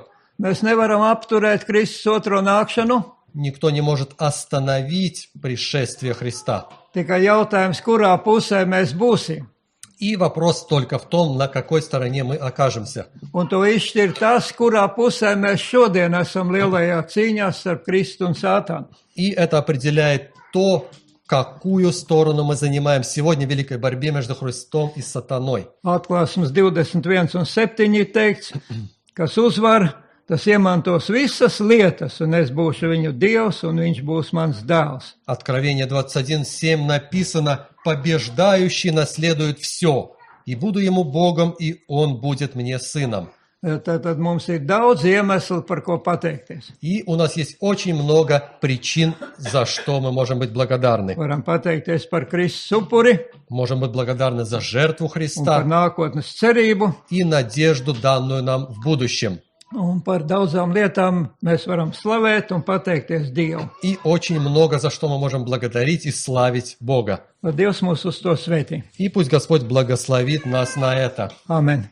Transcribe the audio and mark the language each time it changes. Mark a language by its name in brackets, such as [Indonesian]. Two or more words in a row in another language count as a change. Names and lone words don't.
[Latvian] Mēs nevaram apturēt Kristus otro nākšanu, [Russian] Никто не может остановить пришествие Христа. [Latvian] tikai jautājums, kurā pusē mēs būsim. [Russian] И вопрос только в том, на какой стороне мы окажемся. [Latvian] Un to izšķir tas, kurā pusē mēs šodien esam lielajā cīņā starp Kristu un Sātānu. [Russian] И это определяет то, какую сторону мы занимаем сегодня в великой борьбе между Христом и сатаной. [Latvian] Atklāsmes 21:7 teikts, kas uzvar, tas iemantos visas lietas, un es būšu viņu Dievs, un viņš būs mans dēls. [Russian] Откровение 21:7 написано: «Побеждающий наследует все, и буду ему Богом, и он будет мне сыном». [Latvian] Tad mums ir daudz iemeslu, par ko pateikties. [Russian] И у нас есть очень много причин, за что мы можем быть благодарны. [Latvian] Varam pateikties par Kristus upuri [Russian] Можем быть благодарны за жертву [Latvian] un par [Russian] Христа [Latvian] nākotnes cerību, [Russian] и надежду, данную нам в будущем. [Latvian] un par daudzām lietām mēs varam slavēt un pateikties Dievu. [Russian] И очень много, за что мы можем благодарить и славить Бога. [Latvian] Lai Dievs mūs uz to svētī. [Russian] И пусть Господь благословит нас на это. [Latvian] Amen.